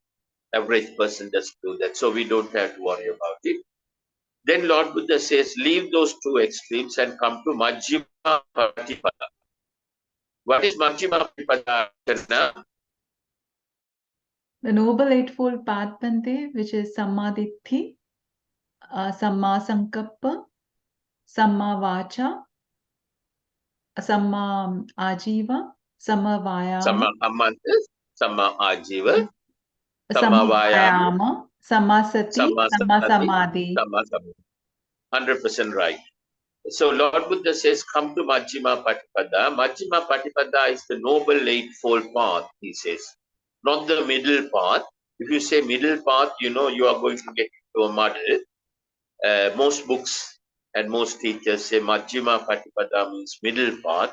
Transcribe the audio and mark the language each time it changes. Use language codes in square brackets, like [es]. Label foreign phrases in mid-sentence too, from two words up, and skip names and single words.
[en] Average person doesn't do that, so we don't have to worry about it. Then Lord Buddha says, leave those two extremes and come to [pi] Majjhima Patipada. [en] What is [pi] Majjhima Patipada? [en] The Noble Eightfold Path, [pi] Bhante, [en] which is [pi] Sammaditthi, Samma Sankappa, Samma Vacha, Samma Ajiva, Samma Vayama, Samma Ajiva, Samma Samma Vayama, Vayama, Samma Sati, Samma Samadhi. [en] 100% right. So Lord Buddha says, come to [pi] Majjhima Patipada. Majjhima Patipada [en] is the Noble Eightfold Path, he says. Not the middle path. If you say middle path, you are going to get into a muddle. Most books and most teachers say [pi] Majjhima Patipada [en] means middle path.